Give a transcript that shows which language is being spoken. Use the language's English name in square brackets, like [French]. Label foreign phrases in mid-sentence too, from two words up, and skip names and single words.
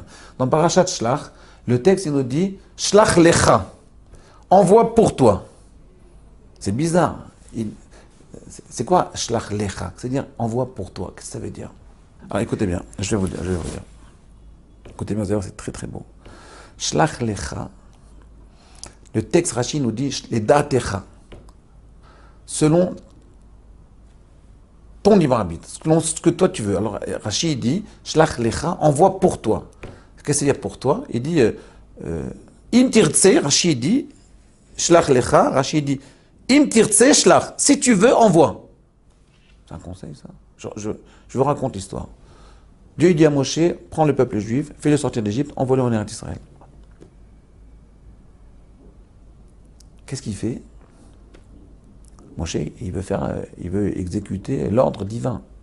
[French] Dans Parashat Shlach, le texte il nous dit [Hebrew] שלח לך, [French] envoie pour toi. C'est bizarre. C'est quoi [Hebrew] שלח לך? [French] C'est-à-dire envoie pour toi. Qu'est-ce que ça veut dire? Alors écoutez bien, je vais vous dire. Écoutez bien, d'ailleurs c'est très très beau. [Hebrew] שלח לך, [French] le texte Rashi nous dit les datecha, selon ton libre arbitre, selon ce que toi tu veux. Alors Rashi dit [Hebrew] שלח לך, [French] envoie pour toi. Qu'est-ce que c'est dire pour toi? Il dit [Hebrew] אם תרצה, [French] Rashi dit [Hebrew] שלח לך, [French] Rashi dit [Hebrew] אם תרצה שלח, [French] si tu veux, envoie. C'est un conseil ça. Je vous raconte l'histoire. Dieu dit à Moshe, prends le peuple juif, fais-le sortir d'Égypte, envoie-le en Eretz Israël. Qu'est-ce qu'il fait? Moshe, il veut exécuter l'ordre divin.